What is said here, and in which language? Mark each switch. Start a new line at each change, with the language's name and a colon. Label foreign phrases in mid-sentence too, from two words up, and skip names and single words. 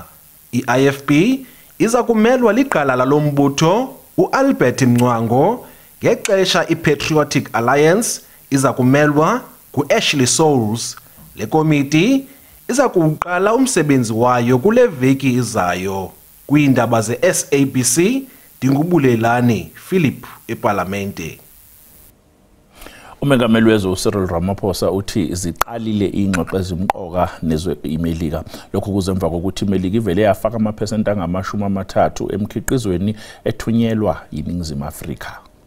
Xhosa: I-IFP iza kumelwa liqala lalombutho uAlbert Mncwango, ngexesha iPatriotic Alliance iza kumelwa nguAshley Souls. Le komiti iza kuqala umsebenzi wayo kule veki izayo. Kwiindaba ze-SABC, Dingubulelani Philip eParlamente.
Zulu: Umengameli wezwe uCyril Ramaphosa uthi ziqalile ingxoxo ezimqoka nezwe iMelika. Lokhu kuzemva kokuthi iMelika ivele yafaka amaphesenti angama-30 emkhiqizweni ethunyelwa yiNingizimu Afrika.